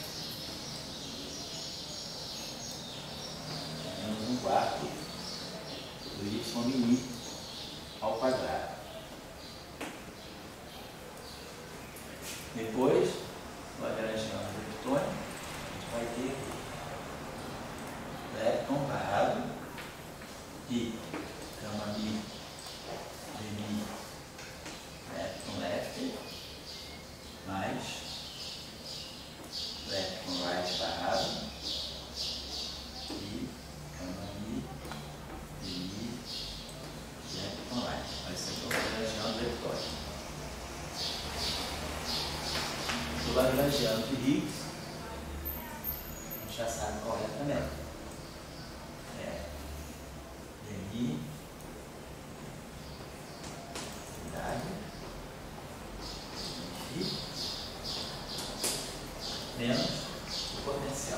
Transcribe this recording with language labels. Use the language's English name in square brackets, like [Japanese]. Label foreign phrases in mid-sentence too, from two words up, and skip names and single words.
[Portuguese] Menos 1/4 do Y min ao quadrado. Depois, o lagrangiano leptônico, a gente vai ter lepton barrado e gama mi de mi lepton left mais lepton right barrado e gama mi de mi lepton right. Vai ser o do lagrangiano de Higgs, a gente já sabe qual é também. DI menos o potencial.